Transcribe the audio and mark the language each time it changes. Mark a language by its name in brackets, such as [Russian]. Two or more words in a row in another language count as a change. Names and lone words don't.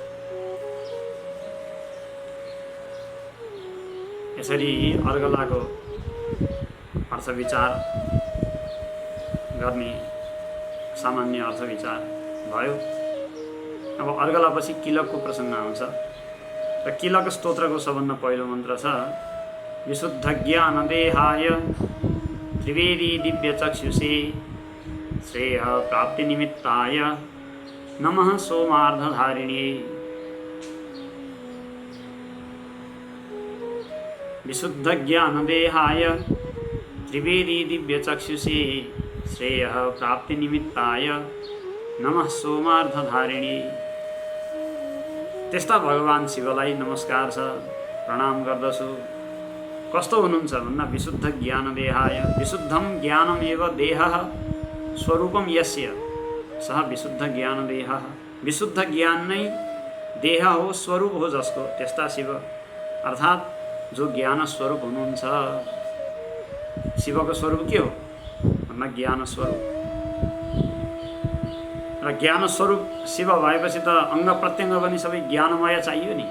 [Nepali] यसरी अर्गलाको अर्थ विचार गर्ने सामान्य अर्थ विचार भयो। अब अर्गलापछि किलकको प्रसङ्ग आउँछ र किलक स्तोत्रको सबभन्दा पहिलो मन्त्र छ [Sanskrit] विशुद्ध ज्ञानदेहाय त्रिवेदी दिव्यचक्षुषे श्रेय प्राप्ति निमित्ताय नमः सोमार्धधारिणे। विशुद्ध ज्ञानदेहाय त्रिवेदी दिव्यचक्षुषे श्रेय प्राप्ति निमित्ताय नमः सोमार्धधारिणे। [Nepali] त्यस्ता भगवान् शिवलाई नमस्कार छ, प्रणाम गर्दछु। कस्तो हुनुहुन्छ भन्दा [Sanskrit] विशुद्ध ज्ञानदेहाय, विशुद्धम ज्ञानमेव देहः स्वरूपम यस्य सः विशुद्ध ज्ञानदेहः। [Nepali] विशुद्ध ज्ञान नै देह हो, स्वरूप हो जसको, त्यस्ता शिव अर्थात् जो ज्ञान स्वरूप हुनुहुन्छ। शिवको स्वरूप के हो भन्दा ज्ञान स्वरूप। र ज्ञान स्वरूप शिव भएपछि त अङ्ग प्रत्यङ्ग पनि सबै ज्ञानमय चाहियो नि।